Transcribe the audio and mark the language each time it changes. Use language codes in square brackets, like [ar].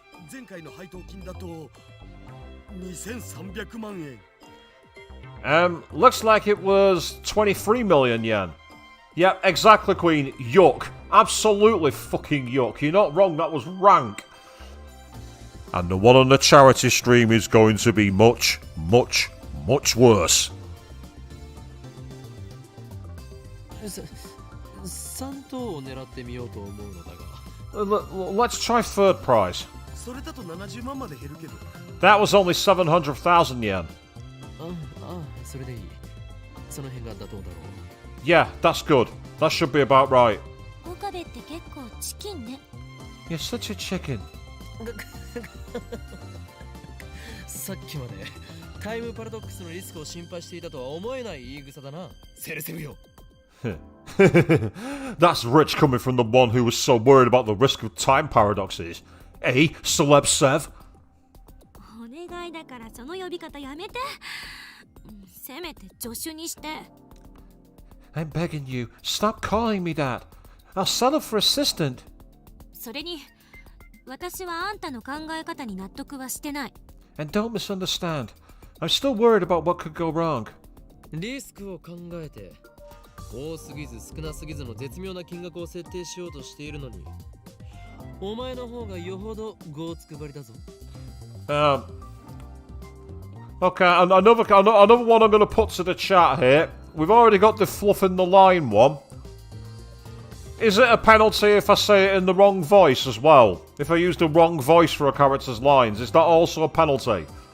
[ja] 前回の配当金だと2300万円。 [en] Looks like it was 23 million yen. Yep, exactly, Queen. Yuck. Absolutely fucking yuck. You're not wrong, that was rank. And the one on the charity stream is going to be much, much, much worse. [ja] 3等を狙ってみようと思うのだが。 [en] Let's try third prize. [ja] それだと70万まで減るけど。 [en] That was only 700,000 yen. [ja] それでいい。その辺が妥当だろう。 [en] Yeah, that's good. That should be about right. [ja] 岡部って結構チキンね。 [en] You're such a chicken. [ja] さっきまでタイムパラドックスのリスクを心配していたとは思えない言い草だな。セレセブよ。 [en] That's rich coming from the one who was so worried about the risk of time paradoxes. Eh, Celeb Sev? [ja] お願いだからその呼び方やめて。せめて助手にして。 [en] I'm begging you, stop calling me that. I'll settle for assistant. [ja] それに私はあんたの考え方に納得はしてない。 [en] And don't misunderstand. I'm still worried about what could go wrong. [ja] リスクを考えて多すぎず少なすぎずの絶妙な金額を設定しようとしているのに、お前の方がよほどごつくばりだぞ。 [en] Okay, another one I'm going to put to the chat here. We've already got the fluff in the line one. Is it a penalty if I say it in the wrong voice as well? If I use the wrong voice for a character's lines, is that also a penalty?